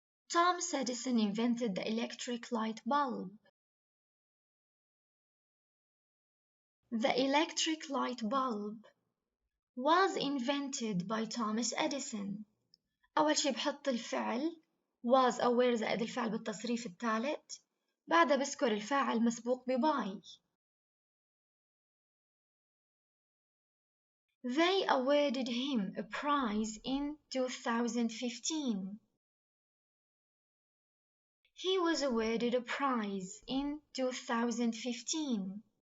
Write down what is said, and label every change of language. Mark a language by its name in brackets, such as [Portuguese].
[English] Thomas Edison invented the electric light bulb. The electric light bulb was invented by Thomas Edison. [Arabic] أول شي بحط الفعل was أو were زائد الفعل بالتصريف الثالث، بعدها بذكر الفاعل مسبوق by. [English] They awarded him a prize in 2015. He was awarded a prize in 2015.